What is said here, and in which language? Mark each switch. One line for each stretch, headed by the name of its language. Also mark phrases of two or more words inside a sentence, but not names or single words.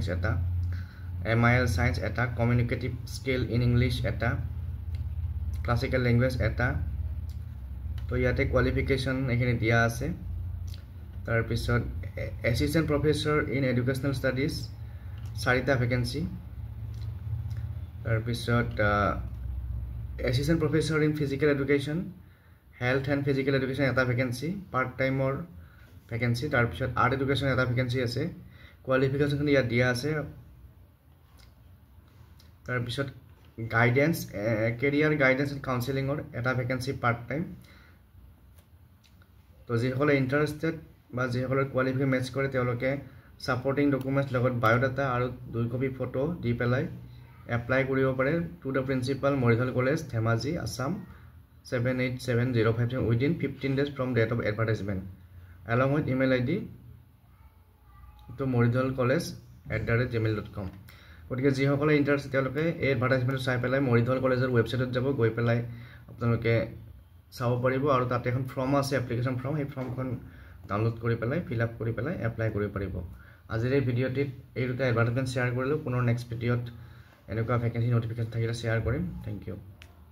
Assamese: এটা MIL সায়েন্স এটা
English: communicative skill in English
Assamese: এটা
English: classical language
Assamese: এটা তো ইয়াতে কোৱালিফিকেশন এখিনি দিয়া আছে তাৰ পিছত
English: assistant professor in educational studies
Assamese: 4টা ভ্যাকেন্সি তাৰ পিছত
English: assistant professor in physical education health and physical education
Assamese: এটা ভ্যাকেন্সি
English: part time vacancy
Assamese: তাৰ পিছত
English: art education
Assamese: এটা ভ্যাকেন্সি আছে কোৱালিফিকেশন ইয়াত দিয়া আছে তাৰ পিছত
English: guidance career guidance and counselling
Assamese: এটা ভ্যাকেন্সি
English: part time
Assamese: তো যিসকলে ইন্টাৰেস্টেড বা যিসকলৰ কোৱালিফিকেশন মেচ কৰে তেওঁলোকে
English: supporting documents
Assamese: লগত বায়োডাটা আৰু 2 কপি ফটো দি পেলাই এপ্লাই কৰিব পাৰে
English: to the প্ৰিন্সিপাল মৰিধল কলেজ ধেমাজি আসাম 787057 within 15 days from date of advertisement along with email ID to
Assamese: moridholcollege@gmail.com গতিকে যিসকলে ইন্টাৰেস্টেড তেওঁলোকে এই এডভাৰটাইজমেন্ট চাই পেলাই মৰিধল কলেজৰ ৱেবছাইটত যাব গৈ পেলাই আপোনালোকে চাব পাৰিব আৰু তাতে এখন ফৰ্ম আছে
English: application form
Assamese: এই ফৰ্মখন ডাউনলোড কৰি পেলাই
English: fill up
Assamese: কৰি পেলাই এপ্লাই কৰিব পাৰিব আজিৰ এই ভিডিঅ'টিত এই দুটা এডভাৰটাইজমেন্ট শেয়াৰ কৰিলো পুনৰ
English: next video
Assamese: এনেকুৱা
English: vacancy notification
Assamese: থাকিলে শেয়াৰ কৰিম
English: thank you